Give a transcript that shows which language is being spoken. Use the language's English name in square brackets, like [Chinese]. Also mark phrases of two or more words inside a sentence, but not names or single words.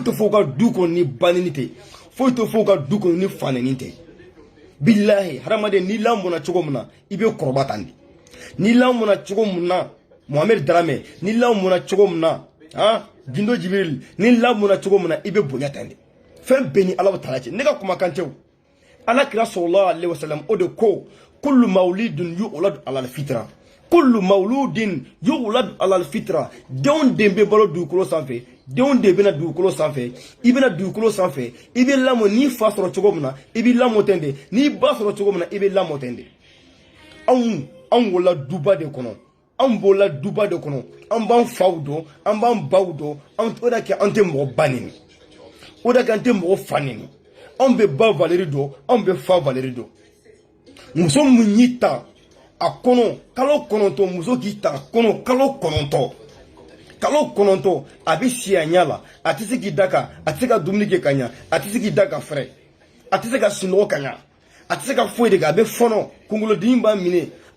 [Bambara] tɛ fɔ u ka du kɔnɔ ni ba neni tɛ foyi tɛ fɔ u ka du kɔnɔ ni fa neni tɛ bilahi hadamaden n'i lamɔna cogo min na i bɛ kɔrɔba tan de n'i lamɔna cogo min na Mohamed Dramé n'i lamɔna cogo min na Gindo Jibril n'i lamɔna cogo min na i bɛ bonya tan de fɛn bɛɛ ni Ala Taala cɛ ne ka kumakan tɛ o Ala kira [Arabic] صلى الله عليه وسلم [Bambara] o de ko [Arabic] كل مولود يولد على الفطرة كل مولود يولد على الفطرة [Bambara] denw de bɛ balo dugukolo sanfɛ denw de bɛna dugukolo sanfɛ i bɛna dugukolo sanfɛ i bɛ lamɔ n'i fa sɔrɔ cogo min na i bɛ lamɔ ten de n'i ba sɔrɔ cogo min na i bɛ lamɔ ten de anw wolola duba de kɔnɔ an bɔla duba dɔ kɔnɔ an b'an faw dɔn an b'an baw dɔn o da kɛ an tɛ mɔgɔ ba neni o da kɛ an tɛ mɔgɔ fa neni an bɛ ba valeri dɔn an bɛ fa valeri dɔn muso min y'i ta a kɔnɔ kalo 9 muso k'i ta a kɔnɔ kalo 9 kalo 9 a bɛ si a ɲɛ la a tɛ se k'i da kan a tɛ se ka dumuni kɛ ka ɲɛ a tɛ se k'i da ka fɛrɛ a tɛ se ka sunɔgɔ ka ɲɛ a tɛ se ka foyi de kɛ a bɛ fɔnɔ kunkolodimi b'a minɛ a